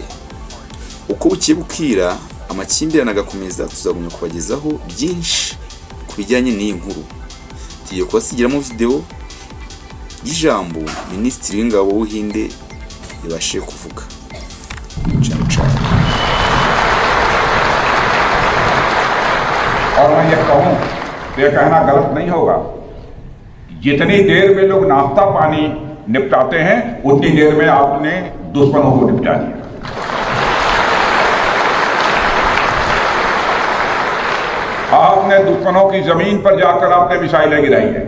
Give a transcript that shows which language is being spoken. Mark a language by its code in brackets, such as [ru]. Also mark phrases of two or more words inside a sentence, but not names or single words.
[rw] Uko bukiye bukira amakimbirane agakomeza, tuzagumya kubagezaho byinshi ku bijyanye n'iyi nkuru. Tugiye kubasigiramo video y'ijambo Minisitiri w'Ingabo w'Ubuhinde yabashije kuvuga. [it] Ciao ciao. [hi] और मैं ये कहूँ तो ये कहना गलत नहीं होगा, जितनी देर में लोग नाश्ता पानी निपटाते हैं उतनी देर में आपने दुश्मनों को निपटा दिया। आपने दुश्मनों की जमीन पर जाकर आपने मिसाइलें गिराई है।